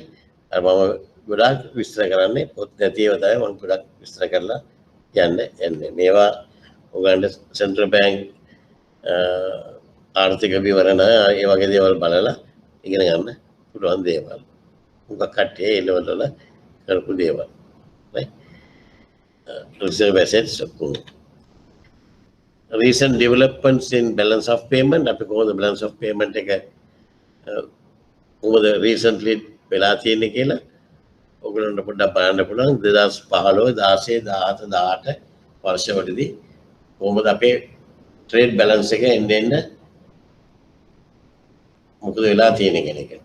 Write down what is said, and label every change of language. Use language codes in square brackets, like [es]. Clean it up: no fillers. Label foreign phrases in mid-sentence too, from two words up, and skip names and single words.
[si] අර මම ගොඩාක් විස්තර කරන්නේ පොත් නැතිව තමයි මම ගොඩාක් විස්තර කරලා යන්නේ. මේවා උගන්ට [en] central bank [si] ආර්ථික විවරණ ඒ වගේ දේවල් බලලා ඉගෙන ගන්න පුළුවන් දේවල්. උගක් කට්ටිය ඒ ලෙවල් වල කරපු දේවල්. [en] right? Reserve assets. Recent developments in balance of payment. [si] අපි කොහොමද [en] balance of payment [si] එක කොහොමද recently වෙලා තියෙන්නේ කියලා ඔයගොල්ලන්ට පොඩ්ඩක් බලන්න පුළුවන්. 2015 16 17 18 වර්ෂවලදී කොහොමද අපේ [en] trade balance [si] එක එන්න මොකද වෙලා තියෙන්නේ කියන එක.